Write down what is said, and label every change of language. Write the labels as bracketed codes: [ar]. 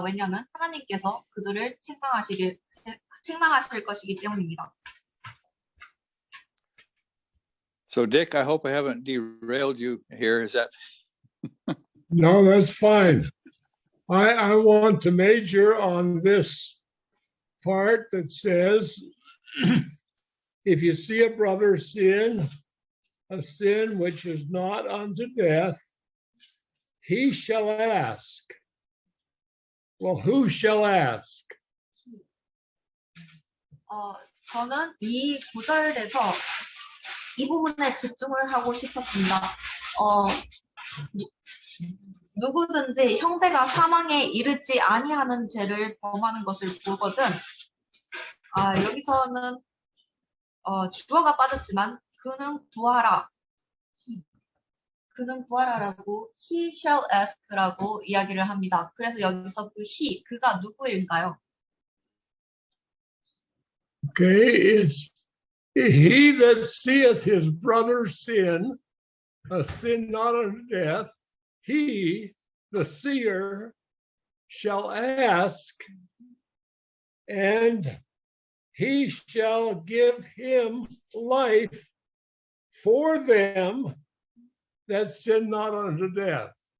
[ko] 왜냐하면 하나님께서 그들을 책망하실 것이기 때문입니다. [en] So Dick, I hope I haven't derailed you here. Is that? No, that's fine. I want to major on this part that says, if you see a brother sin, a sin which is not unto death, he shall ask. Well, who shall ask? [ko] 저는 이 구절에서 이 부분에 집중을 하고 싶었습니다. 누구든지 형제가 사망에 이르지 아니하는 죄를 범하는 것을 보거든. 여기서는 주어가 빠졌지만 그는 구하라. 그는 구하라라고 [en] he shall ask [ko] 라고 이야기를 합니다. 그래서 여기서 그 그가 누구일까요? [en] Okay, it's he that seeth his brother sin, a sin not unto death, he, the seer, shall ask, and he shall give him life for them that sin not unto death.